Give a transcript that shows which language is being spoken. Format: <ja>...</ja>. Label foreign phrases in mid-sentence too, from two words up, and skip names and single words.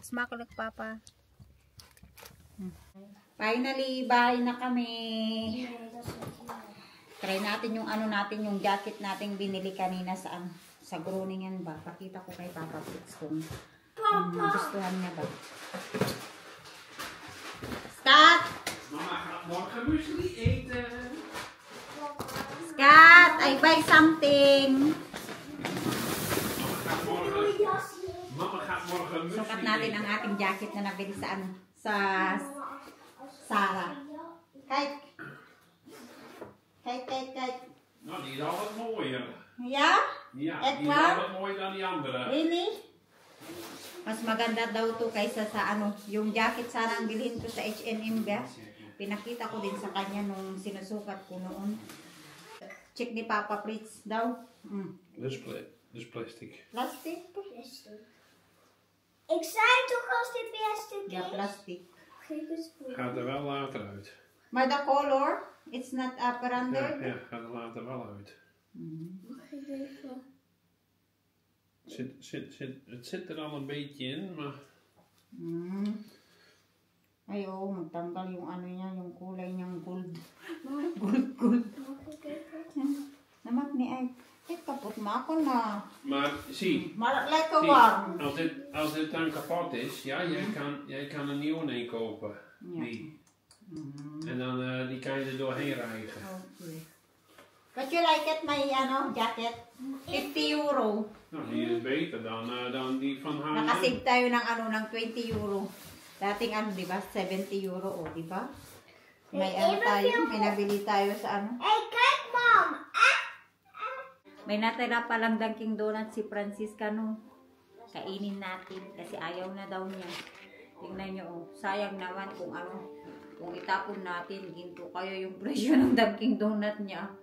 <tl>It's makulit, Papa. Finally, bahay na kami. Try natin yung natin, yung jacket nating binili kanina sa Groningen ba. Pakita ko kay Papa Fritz kung gustuhan niya ba.</tl> <nl>Skat! Mama gaat morgen muesli eten. Skat!</nl> <en>I buy something.</en> <nl>Mama gaat morgen muesli</nl> <tl>Sukat natin ang ating jacket na nabili sa Sarah.</tl> <nl>Kijk. Kijk. Nou, die is altijd mooier. Ja? Ja, Echt die is waar? altijd mooier dan die andere.</nl> <en>Really?</en> <tl>Mas maganda daw to kaysa sa yung jacket sana ang bilhin ko sa H&M ba? Pinakita ko din sa kanya nung sinusukat ko noon. Check ni Papa Fritz daw.</tl> <nl>Dus plastic. Plastic? Ik zei toch als dit plastic Ja, is? plastic. Geef eens voor. Gaat er wel later uit. Maar de color,</nl> <en>it's not</en> <nl>Ja, veranderd. ja, gaat er later wel uit. Geef even. Het zit er al een beetje in, maar...</nl> <tl>Ay, oo, magtanggal yung niya, yung kulay niyang gold. Gold.</tl> <nl>Mag ik even? Namak ni ay, kapot mo ako na. Maar zie, Maar lekker warm. als dit dan kapot is, ja, jij kan een nieuwe een kopen. Ja. Die. En dan die kan je er doorheen rijgen. Okay.</nl> <en>But you like it, my jacket? 50 euro.</en> <nl>Nou, die is beter dan die van H&M.</nl> <tl>Nakasave tayo ng 20 euro. Dating di ba? 70 euro, di ba? May tayo, may nabili tayo sa</tl> <nl>Hey, kijk mam!</nl> <tl>May natira palang Dunkin' Donuts si Francisca no. Kainin natin kasi ayaw na daw niya. Tingnan niyo, sayang naman kung kung itapon natin, ginto kayo yung presyo ng Dunkin' Donut niya.</tl>